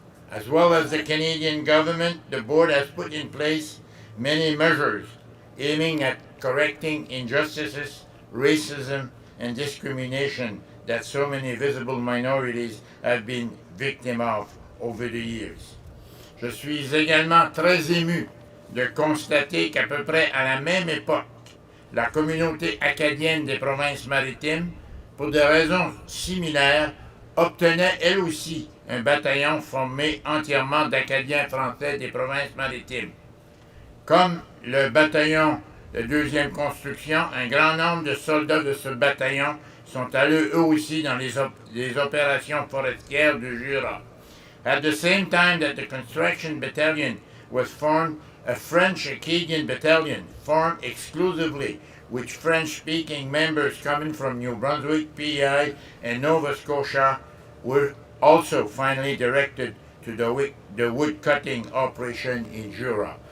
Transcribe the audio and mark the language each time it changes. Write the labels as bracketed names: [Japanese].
[English] As well as the Canadian government, the board has put in place many measures aiming at correcting injustices, racism, and discrimination that so many visible minorities have been victims of over the years. [French] Je suis également très ému de constater qu'à peu près à la même époque, la communauté acadienne des provinces maritimes, pour des raisons similaires, obtenait elle aussi un bataillon formé entièrement d'Acadiens français des provinces maritimes. Comme le bataillon de deuxième construction, un grand nombre de soldats de ce bataillon sont allés eux aussi dans les opérations forestières du Jura. [English] At the same time that the Construction Battalion was formed, a French-Acadian battalion formed exclusively with French-speaking members coming from New Brunswick, PEI, and Nova Scotia were also finally directed to the wood-cutting operation in Jura.